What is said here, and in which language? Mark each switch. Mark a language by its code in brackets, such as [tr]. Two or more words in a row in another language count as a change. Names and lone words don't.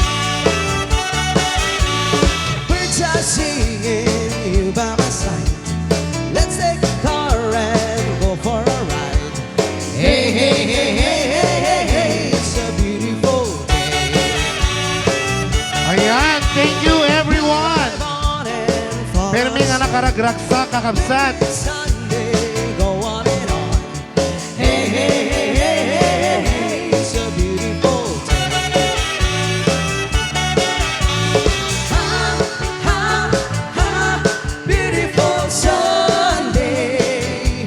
[en] Birds are singing, you by my side. Let's take a car and go for a ride. Hey, hey, hey, hey, hey, hey, hey, it's a beautiful day. Ayan, thank you everyone. On and for [ilo] Permi nga nakaragragsa kakabsat. [en] Sunday, go on and on. Hey, hey, hey, hey, hey, hey, hey, it's a beautiful day. Ha, ha, ha, beautiful Sunday.